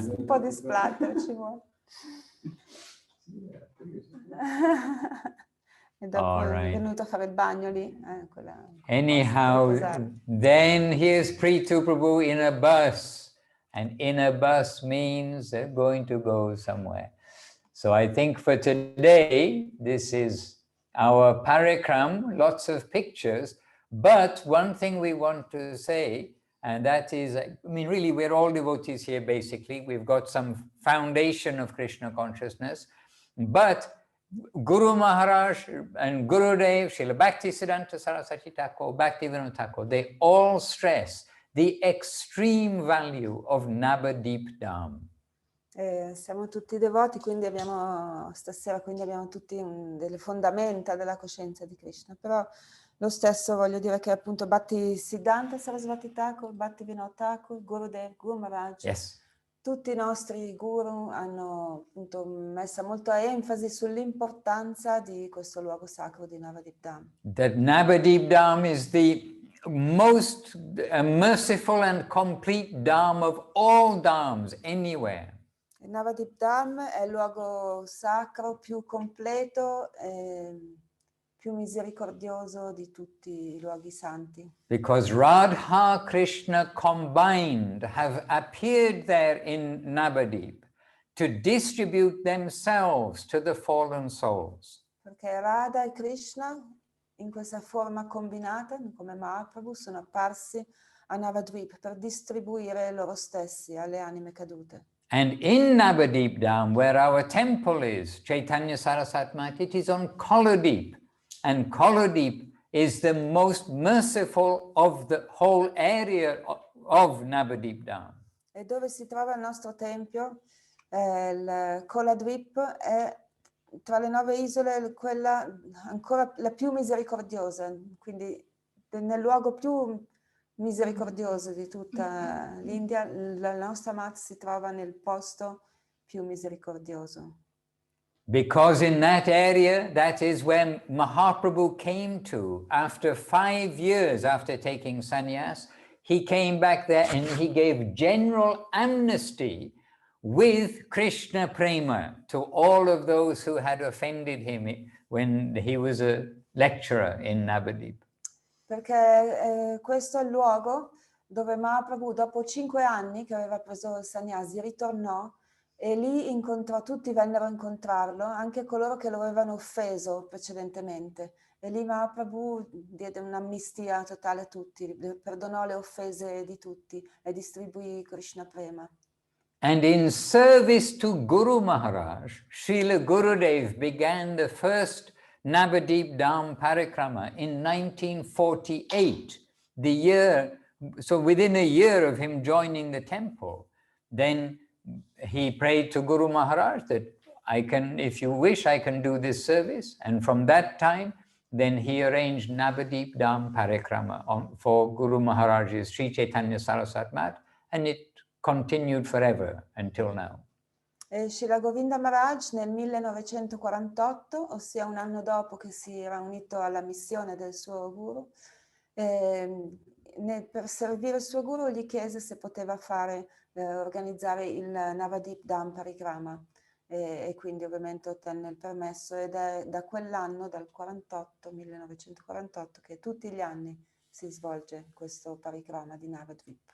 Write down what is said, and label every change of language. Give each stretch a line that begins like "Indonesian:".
Italian: Un po' di splatter ci vuole. E dopo è venuto a fare il bagno lì.
English: Anyhow, then here's Prithu Prabhu in a bus. And in a bus means they're going to go somewhere. So I think for today, this is our parikram, lots of pictures. But one thing we want to say, and that is, I mean, really, we're all devotees here, basically. We've got some foundation of Krishna consciousness. But Guru Maharaj and Gurudev, Srila Bhakti Siddhanta Saraswati Thakur, Bhaktivinoda Thakur, they all stress the extreme value of Navadwip Dham.
Italian: Siamo tutti devoti, quindi stasera abbiamo tutti delle fondamenta della coscienza di Krishna, però lo stesso voglio dire che appunto Bhakti Siddhanta Saraswati Thakur, Bhaktivinoda Thakur, Gurudev, Guru Maharaj,
English: yes.
Italian: Tutti i nostri guru hanno appunto messo molta enfasi sull'importanza di questo luogo sacro di Navadwip Dham.
English: That Navadwip Dham is the most merciful and complete Dham of all Dhams anywhere.
Italian: Il Navadwip Dham è il luogo sacro più completo e più misericordioso di tutti i luoghi santi.
English: Because Radha Krishna combined have appeared there in Navadwip to distribute themselves to the fallen souls.
Italian: Perché Radha e Krishna in questa forma combinata, come Mahaprabhu, sono apparsi a Navadwip per distribuire loro stessi alle anime cadute.
English: And in Navadwip Dham, where our temple is, Chaitanya Saraswati Mat, it is on Koladip. And Koladip is the most merciful of the whole area of Navadwip Dham.
Italian: E dove si trova il nostro tempio, il Koladwip è tra le 9 isole quella ancora la più misericordiosa, quindi nel luogo più misericordioso di tutta l'India, la nostra Mat si trova nel posto più misericordioso.
English: Because in that area, that is when Mahaprabhu came to after 5 years after taking sannyas. He came back there and he gave general amnesty with Krishna Prema to all of those who had offended him when he was a lecturer in Navadwip.
Italian: Perché questo è il luogo dove Mahaprabhu, dopo 5 anni che aveva preso il sannyasi, ritornò e lì incontrò, tutti vennero a incontrarlo, anche coloro che lo avevano offeso precedentemente. E lì Mahaprabhu diede un'amnistia totale a tutti, perdonò le offese di tutti e distribuì Krishna Prema.
English: And in service to Guru Maharaj, Srila Gurudev began the first Navadwip Dham Parikrama in 1948, the year, so within a year of him joining the temple. Then he prayed to Guru Maharaj that I can, if you wish, I can do this service. And from that time, then he arranged Navadwip Dham Parikrama for Guru Maharaj's Sri Caitanya Saraswati Mat, and it continued forever until now.
Italian: E Srila Govinda Maharaj nel 1948, ossia un anno dopo che si era unito alla missione del suo guru, per servire il suo guru gli chiese se poteva organizzare il Navadwip Dham Parikrama e quindi ovviamente ottenne il permesso ed è da quell'anno, dal 1948, che tutti gli anni si svolge questo parikrama di Navadwip.